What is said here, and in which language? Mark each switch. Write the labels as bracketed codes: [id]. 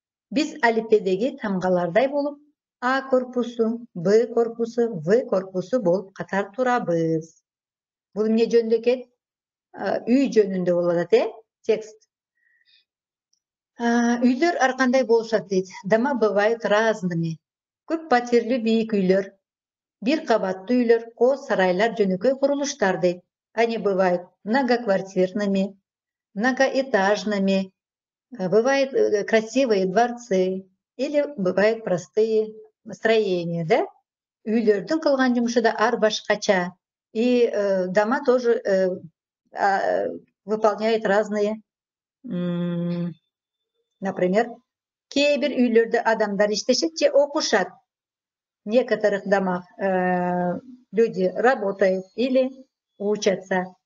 [ky] Биз алипедеги тамгалардай болуп, А корпусу, Б корпусу, В корпусу болуп катар турабыз. Бул эмне жөнүндө экен? Үй жөнүндө болуп атат, текст. Үйлөр ар кандай болушат дейт. [ru] Дома бывают разными. [ky] Көп патирлүү бийик үйлөр, бир кабаттуу үйлөр, кооз сарайлар, жөнөкөй курулуштар дейт. [ru] Они бывают многоквартирными, многоэтажными, бывают красивые дворцы или бывают простые строения, да? [ky] Үйлөрдүн кылган жумушу да ар башкача. [ru] И дома тоже выполняет разные, например, [ky] кейбір үйлерде адамдар иштешет же окушат. [ru] В некоторых домах люди работают или учатся.